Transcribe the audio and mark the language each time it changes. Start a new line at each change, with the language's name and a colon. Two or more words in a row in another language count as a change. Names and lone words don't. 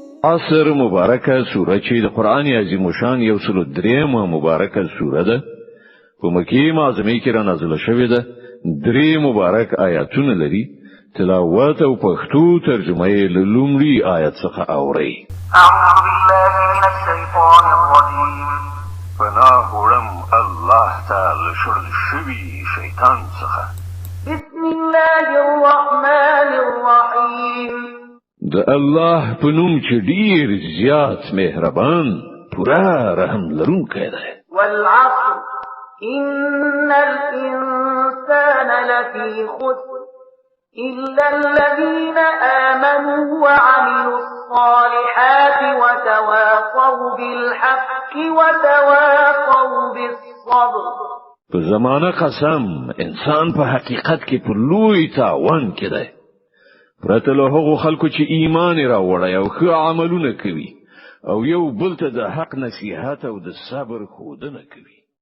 Pashto: والعصر مبارکه سوره چې د قران عظیم شان یو سل درېمه مبارکه سوره ده په مکی معظمه کې را نازله شوې ده. درې مبارک آیاتونه لري. تلاوت او پښتو ترجمه یې له لومړي آیت څخه اوري.
Arabic: اعوذ بالله من الشیطان الرجیم.
Pashto: پناه وړم الله تعالی شړل شوی شیطان څخه.
Arabic: بسم الله الرحمن الرحیم.
Pashto: د الله په نوم چې ډیر زیات مهربان پورا رحم لرونکی دی.
Arabic: والعصر إن الإنسان لفي خسر إلا الذين آمنوا وعملوا الصالحات وتواصوا بالحق وتواصوا بالصبر.
Pashto: په زمانه قسم انسان په حقیقت کې په لوی تاوان کې دی. پرته له هغو خلکو چې ایمان راوړی او ښه عملونه کوي او یو بل ته د حق نصیحت او د صبر ښودنه کوي.